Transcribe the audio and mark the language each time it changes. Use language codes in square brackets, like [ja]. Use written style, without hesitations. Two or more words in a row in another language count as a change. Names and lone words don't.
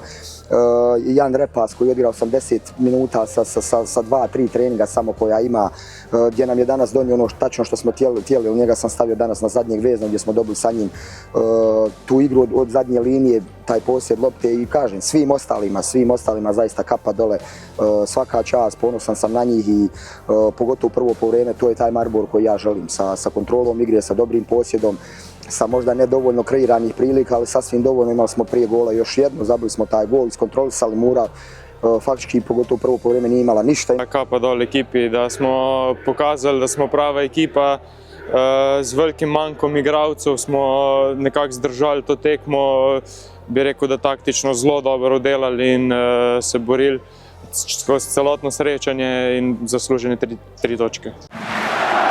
[bs] Jan Repas koji odigra 80 minuta sa 2-3 treninga samo koja ima, gdje nam je danas donio ono tačno što smo htjeli, njega sam stavio danas na zadnjeg vezna gdje smo dobili sa njim tu igru od zadnje linije, taj posjed lopte i kažem svim ostalima zaista kapa dole, svaka čast, ponosan sam na njih i pogotovo prvo povreme, to je taj Maribor koji ja želim, sa kontrolom igre, sa dobrim posjedom, sa možda nedovoljno kreiranih prilika, ali sasvim dovoljno. Imali smo prije gola još jedno, zabili smo taj gol, iskontrolisali Mura, faktički pogotovo prvo povreme nije imala ništa. [sl] Kapa dol ekipi, da smo pokazali da smo prava ekipa, z velikim manjkom igralcev smo nekako zdržali to tekmo, bi rekel, da taktično zelo dobro oddelali in se borili skozi celotno srečanje in zaslužene 3 točke.